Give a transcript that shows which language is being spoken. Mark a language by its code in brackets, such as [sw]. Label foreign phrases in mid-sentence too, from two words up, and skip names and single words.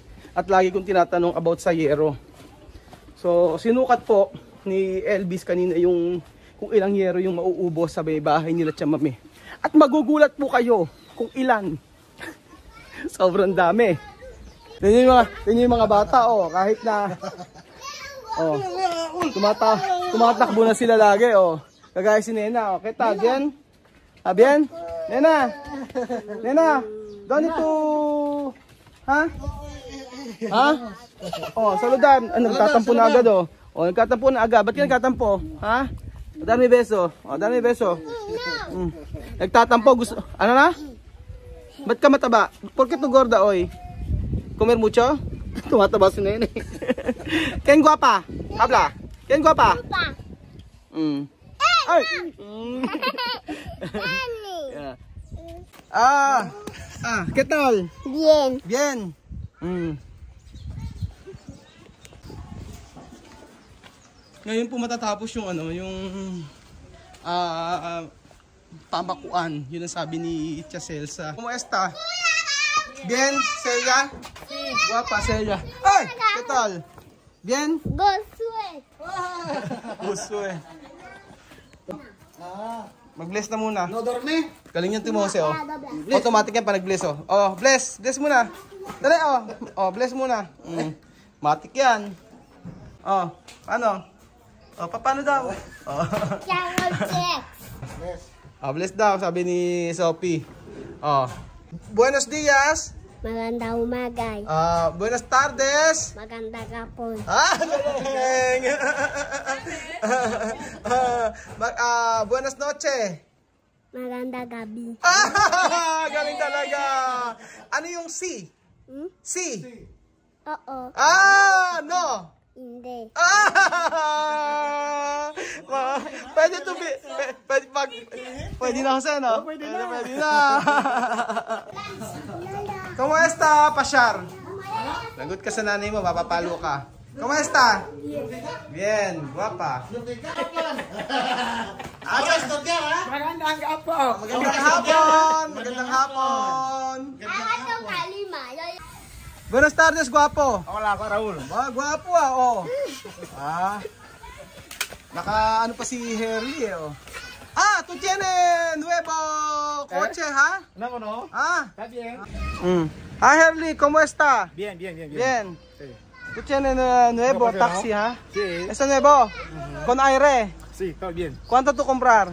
[tl] At lagi kong tinatanong about sa yero. So, sinukat po ni Elvis kanina yung kung ilang yero yung mauubos sa bahay nila Chamame. At magugulat po kayo kung ilan. Sobrang dami. Yan yung mga bata, oh, kahit na tumatakbo na sila lagi, oh. Kagaya si Nena, oh. Kita, [es] bien? Bien? Nena? [tl] Nena? Ganito? Ha? Ha? Oh, saludan. Nagtatampo na agad, oh. Oh, nagtatampo na agad. Ba't ka nagtatampo? Ha? Dami beso. Oh, dami beso. Nagtatampo, gusto. Ano na? Ba't ka mataba? [es] Porke tu gorda, [tl] oy? [es] Comer mucho? [tl] Tumataba si Nene. [es] Ken guapa? Habla. Ken guapa? Ay! ¿Qué tal? Bien. Bien. [tl] Ngayon po matatapos yung ano, yung pamakuan. Yun ang sabi ni Tia Celsa. [es] ¿Cómo está? Bien, Celia? Sí. Guapa, Celia. Ay! ¿Qué tal? Bien? Gosue. [tl] Gosue. Mag-bless na muna. [es] No dorme? [tl] Galing yan Timose, oh. Automatic yan pa nag-bless, oh. Oh, bless. Bless muna. Dali, oh. Oh, bless muna. Matik yan. Oh, ano? Oh, paano daw? Oh. Bless. Oh, bless daw, sabi ni Sophie. [es] Oh. Buenos dias. [tl] Magandang umagay. [es] Buenas tardes. [tl] Magandang hapon. Galing. [es] Buenas noche. [tl] Magandang gabi. Galing talaga. Ano yung si? Si? Oo. No. Hindi. Pwede to be. Pwede na kasi, no? Pwede na. [es] ¿Cómo está, Pashar? [tl] Lagot ka sa nanay mo, mapapalo ka. [es] ¿Cómo está? Bien, guapa. [tl] Magandang hapon. Magandang hapon. Magandang hapon. [es] Buenas tardes, guapo. Hola, [tl] ako Raul. Guapo, oh. Naka ano pa si Herly, oh. [es] Tú tienes nuevo coche, ¿ha? No. ¿Está bien? Herly, ¿cómo está? Bien. Bien. Sí. Tú tienes nuevo taxi, ¿ha? Sí. ¿Es nuevo? Con aire. Sí, está bien. ¿Cuánto tú comprar?